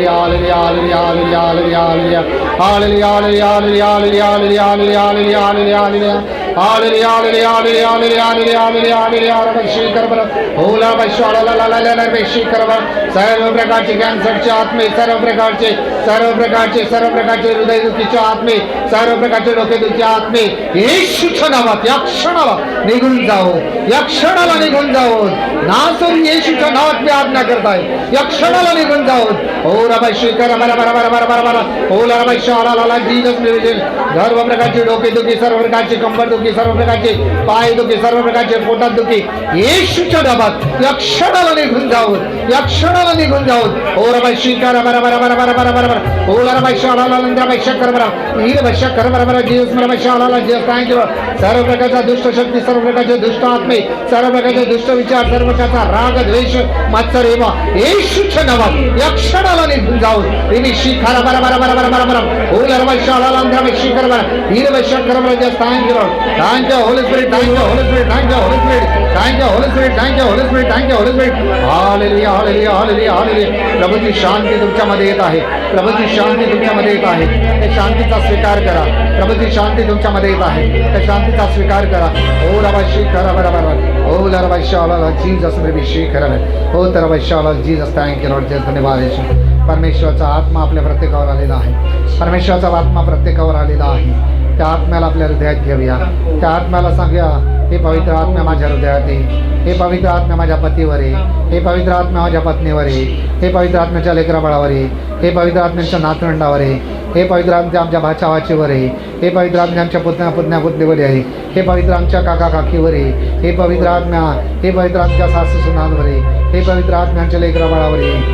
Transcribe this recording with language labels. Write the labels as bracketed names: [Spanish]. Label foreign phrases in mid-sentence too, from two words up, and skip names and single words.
[English] Hallelujah, hallelujah, hallelujah, hallelujah, hallelujah, hallelujah, hallelujah, hallelujah, hallelujah, hallelujah, hallelujah, hallelujah. Hallelujah, hallelujah, hallelujah, hallelujah, hallelujah, hallelujah, hallelujah. रबशी कर ओला बशवाला ला ला ला ला रबशी कर [Marathi] सर्व प्रकारचे कॅन्सरचे आत्मे, सर्व प्रकारचे हृदयदुखीचे आत्मे, सर्व प्रकारचे डोकेदुखीचे आत्मे येशूच्या नावात या क्षणाला निघून जाओ, या क्षणाला निघून जाओ. नासरून येशूच्या नावात मी आज्ञा करताय, या क्षणाला निघून जाओ. ओ रबशी कर बरा बरा बरा बरा बरा बरा ओला बशवाला ला ला [English] Jesus name. [Marathi] सर्व प्रकारचे डोकेदुखी, सर्व प्रकारचे कंबरदुखी, सर्व प्रकारचे पायदुखी, सर्व प्रकारचे पोटात दुखी येशूच्या नावात या क्षणाला निघून जाओ, या क्षणाला निघून जाओ. ओ रबशी कर बरा बरा बरा बरा बरा बरा बरा ओला रबशाला ला ला रबशा कर बरा हीर बशा कर बरा बरा जीसस मला बशाला ला [English] Jesus thank you. [Marathi] सर्व प्रकारचा दुष्ट शक्ती, सर्व प्रकारचे दुष्ट आत्मे, सर्व प्रकारचे दुष्ट विचार, सर्व प्रकारचा राग द्वेष मत्सर हेवा येशूच्या नावात या क्षणाला निघून जाओ. रिमिशी खरा बरा बरा बरा बरा बरा बरा ओला रबशाला ला रबशी कर बरा हीर बशा कर बरा [English] Jesus thank you. Thank you Holy Spirit, thank you Holy Spirit, thank you Holy Spirit, thank you Holy Spirit, thank you Holy Spirit, thank you Holy Spirit. [Marathi] हालेलुया, हालेलुया, हालेलुया, हालेलुया. प्रभूची शांती तुमच्यामध्ये येत आहे, प्रभूची शांती तुमच्यामध्ये येत आहे. त्या शांतीचा स्वीकार करा. प्रभूची शांती तुमच्यामध्ये येत आहे, त्या शांतीचा स्वीकार करा. ओ रबाशी करा बरोबर ओ लरबाशाला जीसस रबिशी करा ओ तरबाशाला जीसस. [English] Thank you Lord, [Marathi] धन्यवाद येशू. परमेश्वराचा आत्मा आपल्या प्रत्येकावर आलेला आहे, परमेश्वराचा आत्मा प्रत्येकावर आलेला आहे. त्या आत्म्याला आपल्या हृदयात घेऊया, त्या आत्म्याला सांगूया हे पवित्र आत्म्या माझ्या हृदयात आहे, हे पवित्र आत्म्या माझ्या पतीवर आहे, हे पवित्र आत्म्या माझ्या पत्नीवर आहे, हे पवित्र आत्म्याच्या लेकराबाळावर आहे, हे पवित्र आत्म्याच्या नातवंडावर आहे, हे पवित्र आमच्या भाच्यावाचीवर आहे, हे पवित्र आत्म्या आमच्या पुतण्यापुतणीवर आहे, हे पवित्र आमच्या काका काकीवर आहे, हे पवित्र आत्म्या, हे पवित्र आमच्या सासू सुनांवर आहे, हे पवित्र आत्म्यांच्या लेकराबाळावर आहे.